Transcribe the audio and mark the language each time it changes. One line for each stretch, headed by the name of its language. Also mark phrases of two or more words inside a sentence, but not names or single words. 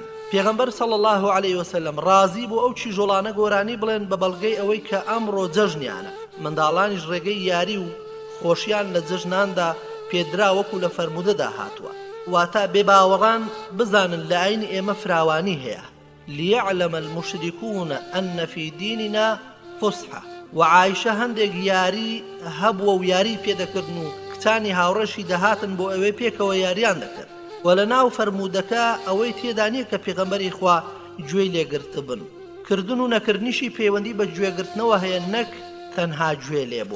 Central Kurdish: پێغەمبەر
Arabic: صلی الله عليه وسلم
Central Kurdish: ڕازی بۆ ئەو چیژۆڵانە گۆرانی بڵێن بە بەڵگەی ئەوەی کە ئەمڕۆ جەژنیانە. منداڵانیش ڕێگەی یاری و خۆشیان لە جەژناندا پێدرا وەکو لە فەرمودەدا هاتووە. واتە بێباوەڕان بزانن لە ئاینی ئێمە فراوانی هەیە.
Arabic: ليعلم المشركون أن في ديننا فسحة
Central Kurdish: وعائشة هەندێک یاری هەبووە و یاری پێدەکردن و کچانی هاوڕەشی دەهاتن بۆ ئەوەی پێکەوە یاریان دەکرد و لە ناو فەرمودەکە ئەوەی تێدا نییە کە پێغەمبەری خوا گوێی لێگرتە بن. کردن و نەکردنیشی پەیوەندی بە گوێگرتنەوە هەیە نەک تەنها گوێ لێبوون.